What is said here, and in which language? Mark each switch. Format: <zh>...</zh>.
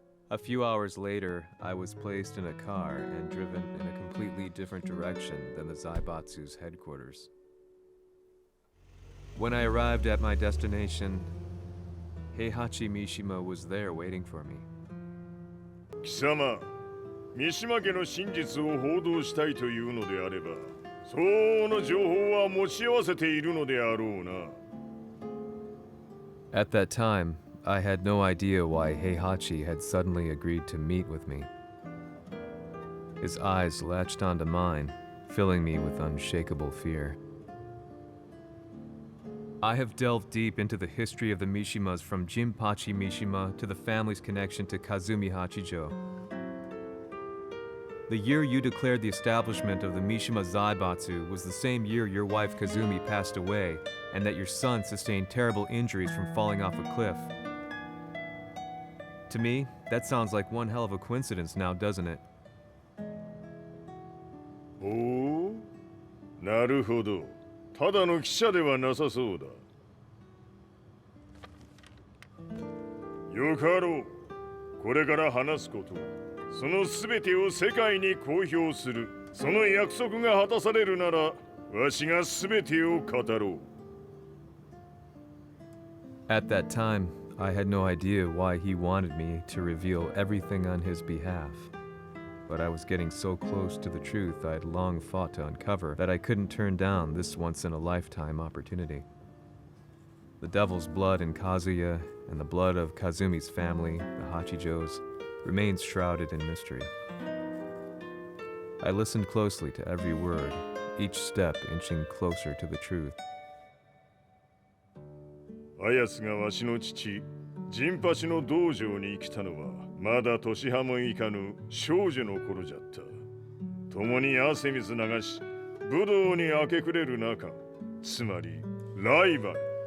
<en>A few hours later, I was placed in a car and driven in a completely different direction than the Zaibatsu's headquarters. When I arrived at my destination, Heihachi Mishima was there waiting for me.</en> <ja>貴様、三島家の真実を報道したいというのであれば、相応の情報は持ち合わせているのであろうな。</ja> <en>At that time, I had no idea why Heihachi had suddenly agreed to meet with me. His eyes latched onto mine, filling me with unshakable fear. I have delved deep into the history of the Mishimas from Jinpachi Mishima to the family's connection to Kazumi Hachijo. The year you declared the establishment of the Mishima Zaibatsu was the same year your wife Kazumi passed away and that your son sustained terrible injuries from falling off a cliff. To me, that sounds like one hell of a coincidence now, doesn't it?</en> <ja>おお、なるほど。ただの記者ではなさそうだ。よかろう。これから話すこと、そのすべてを世界に公表する。その約束が果たされるなら、わしがすべてを語ろう。</ja> <en>At that time, I had no idea why he wanted me to reveal everything on his behalf. But I was getting so close to the truth I'd long fought to uncover that I couldn't turn down this once-in-a-lifetime opportunity. The devil's blood in Kazuya and the blood of Kazumi's family, the Hachijos, remains shrouded in mystery. I listened closely to every word, each step inching closer to the truth.</en> <ja>あやつがわしの父、ジンパチの道場に来たのは、まだ年端もいかぬ少女の頃じゃった。共に汗水流し、武道に明け暮れる中、つまりライバル。</ja>